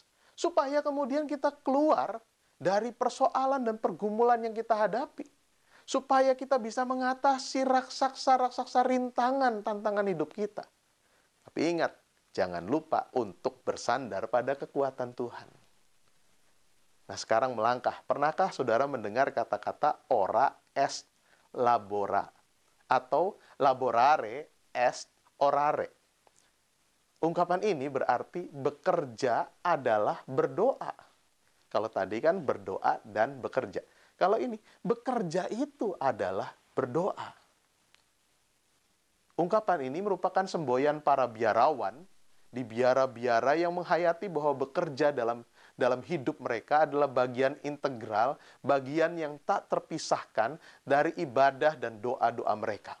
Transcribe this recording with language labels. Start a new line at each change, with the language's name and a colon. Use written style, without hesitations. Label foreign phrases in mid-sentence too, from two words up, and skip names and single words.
Indonesian: Supaya kemudian kita keluar dari persoalan dan pergumulan yang kita hadapi. Supaya kita bisa mengatasi raksasa-raksasa rintangan, tantangan hidup kita. Tapi ingat, jangan lupa untuk bersandar pada kekuatan Tuhan. Nah, sekarang melangkah. Pernahkah saudara mendengar kata-kata
Latin: ora est labora? Atau laborare est orare?
Indonesian: Ungkapan ini berarti bekerja adalah berdoa. Kalau tadi kan berdoa dan bekerja. Kalau ini, bekerja itu adalah berdoa. Ungkapan ini merupakan semboyan para biarawan di biara-biara yang menghayati bahwa bekerja dalam hidup mereka adalah bagian integral, bagian yang tak terpisahkan dari ibadah dan doa-doa mereka.